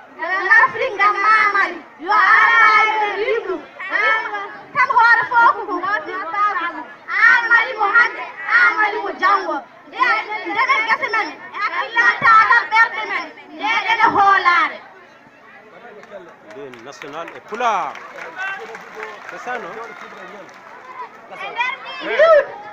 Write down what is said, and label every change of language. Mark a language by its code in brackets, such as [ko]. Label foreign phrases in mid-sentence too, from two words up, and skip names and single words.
[ff] Eɗen Afrique ngam Mamali. Yo Allah e riɗum. Kam hoore fof ko gotirtagu. Amali mo hande, amali mo jango. Nde, ndenen gese men, e hakkillatal ɓerɗe men. Nde ene hoolare. [fr] L'hymne national est pulaar. C'est ça, [ff] non? E nder ɗi youth.